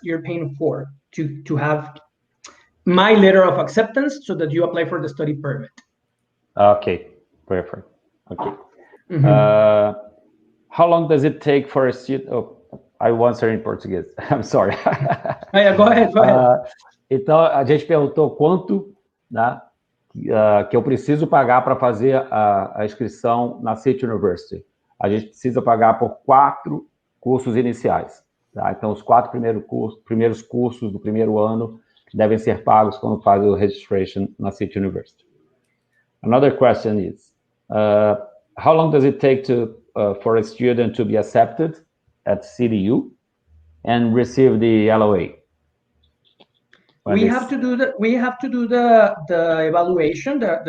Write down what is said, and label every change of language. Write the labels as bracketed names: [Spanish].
[English] You're paying for to have my letter of acceptance so that you apply for the study permit. Okay, perfect. Okay. Mm-hmm. How long does it take for a student? Oh, I will answer in Portuguese. I'm sorry. Go ahead. [Portuguese] Então, a gente perguntou quanto, né, que eu preciso pagar para fazer a inscrição na City University. A gente precisa pagar por 4 cursos iniciais. Tá? Então, os 4 primeiros cursos do primeiro ano devem ser pagos quando faz o registration na City University. [English] Another question is, how long does it take for a student to be accepted at CDU and receive the LOA? We have to do the evaluation,